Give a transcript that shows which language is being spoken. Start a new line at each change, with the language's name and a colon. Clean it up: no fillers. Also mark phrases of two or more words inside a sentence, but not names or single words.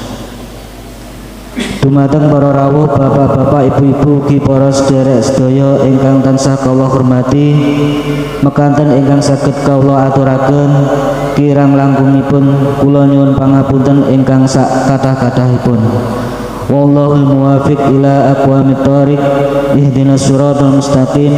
Javanese: Dumateng para rawuh, bapak-bapak, ibu-ibu, ugi para sedherek sedaya ingkang tansah kawula hormati, mekanten ingkang saged kawula aturaken kirang langkungipun kula nyuwun pangapunten ingkang sak kathah-kathahipun.
Arabic: والله الموفق إلى أقوم الطريق، اهدنا الصراط المستقيم.